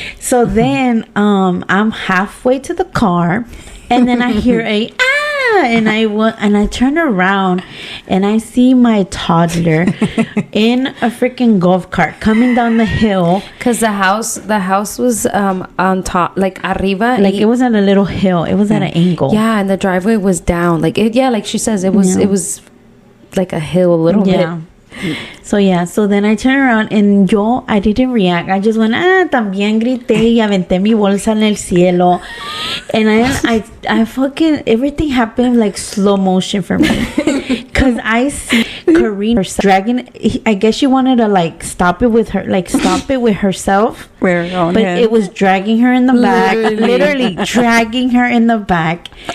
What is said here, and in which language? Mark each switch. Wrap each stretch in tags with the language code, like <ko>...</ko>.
<en>So then, I'm halfway to the car, and then I hear and I turn around and I see my toddler in a freaking golf cart coming down the hill. Because the house was on top, like arriba, like it was at a little hill. It was at an angle. Yeah, and the driveway was down. Like like she says, it was like a hill a little bit. So then I turned around and I didn't react. I just went,</en> <es>también grité y aventé mi bolsa en el cielo.</es> <en>And I fucking, everything happened like slow motion for me. Because I see Karina dragging, I guess she wanted to like stop it with herself. But it was dragging her in the back, literally dragging her in the back.</en>